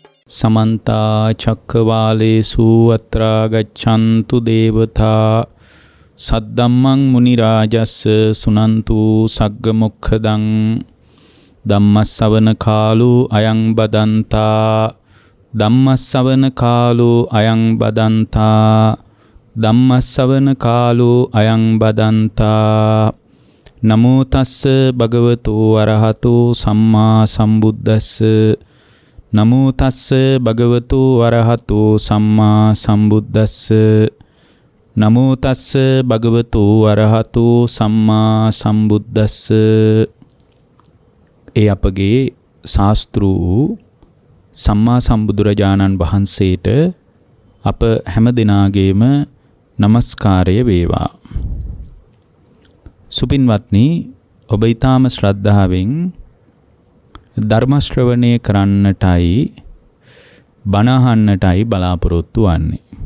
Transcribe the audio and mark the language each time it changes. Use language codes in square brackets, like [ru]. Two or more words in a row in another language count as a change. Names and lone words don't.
[pi] समन्ता चक्रवालेषु अत्र गच्छन्तु देवता सद्धम्मं मुनिराजस्य सुनन्तु सग्गमुखदं धम्मश्रवण कालो अयं बदन्ता धम्मश्रवण कालो अयं बदन्ता धम्मश्रवण कालो अयं बदन्ता नमो तस्स भगवतो अरहतो सम्मा सम्बुद्धस्स नमो तस्स भगवतो अरहतो सम्मा सम्बुद्धस्स नमो तस्स भगवतो अरहतो सम्मा सम्बुद्धस्ස [si] ඒ අපගේ ශාස්ත්‍රූ සම්මා සම්බුදුරජාණන් වහන්සේට අප හැම දිනාගේම নমස්කාරය වේවා. සුපින්වත්නි, ඔබ ඊටාම ශ්‍රද්ධාවෙන් ධර්ම ශ්‍රවණය කරන්නටයි බණ අහන්නටයි බලාපොරොත්තු වන්නේ.